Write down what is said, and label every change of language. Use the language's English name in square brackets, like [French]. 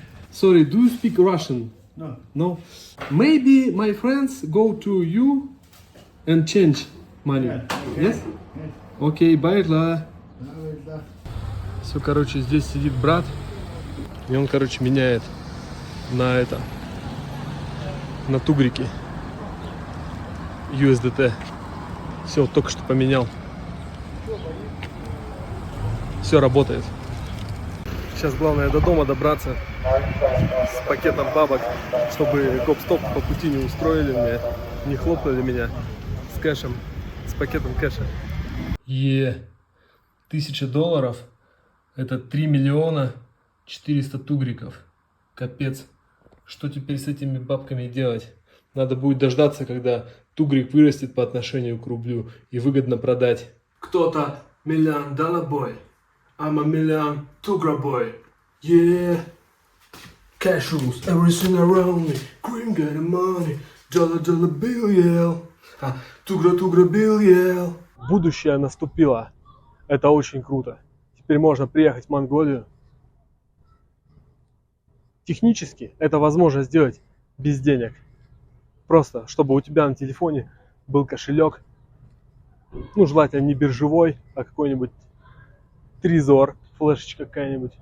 [English] Sorry, do you speak Russian? No. No? Maybe my friends go to you and change money. Yeah, okay. Yes? [Russian] Окей, байла. Все, короче, здесь сидит брат. И он, короче, меняет на это. На тугрики. USDT. Все, только что поменял. Все работает. Сейчас главное до дома добраться с пакетом бабок, чтобы гоп-стоп по пути не устроили мне, не хлопнули меня с кэшем, с пакетом кэша. $1000 это 3 миллиона 400 тугриков. Капец. Что теперь с этими бабками делать? Надо будет дождаться, когда тугрик вырастет по отношению к рублю и выгодно продать. Кто-то [English] $1 million boy. I'm a million tugra boy. Yeah. Cash rules everything around me. Cream got the money. Dollar bill, yeah. Тугра bill, yeah. [Russian] Будущее наступило. Это очень круто. Теперь можно приехать в Монголию. Технически это возможно сделать без денег. Просто, чтобы у тебя на телефоне был кошелек. Ну, желательно не биржевой, а какой-нибудь Трезор, флешечка какая-нибудь.